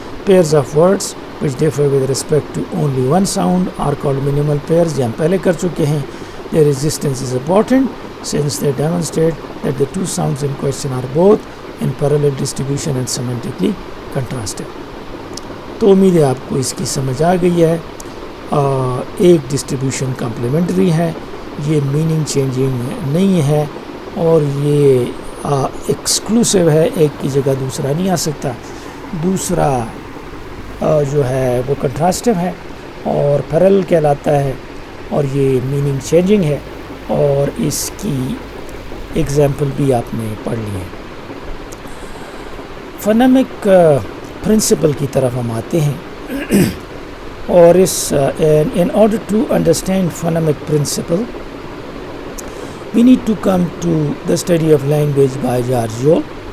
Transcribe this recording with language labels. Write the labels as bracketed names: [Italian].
[English] Pairs of words which differ with respect to only one sound are called minimal pairs. [Urdu] یہ ہم پہلے کر چکے ہیں. [English] Their existence is important since they demonstrate that the two sounds in question are both in parallel distribution and semantically contrasted. [Urdu] تو امید ہے آپ کو اس کی سمجھ آ گئی ہے. ایک ڈسٹریبیوشن کمپلیمنٹری ہے, یہ میننگ چینجنگ نہیں ہے, اور یہ ایکسکلوسیو ہے, ایک کی جگہ دوسرا نہیں آ سکتا. دوسرا جو ہے وہ کنٹراسٹیو ہے اور پیرل کہلاتا ہے, اور یہ میننگ چینجنگ ہے, اور اس کی ایگزامپل بھی آپ نے پڑھ لی ہے. فونیمک پرنسپل کی طرف ہم آتے ہیں, اور اس [English] in order to understand phonemic principle we need to come to the study of language by George Yole.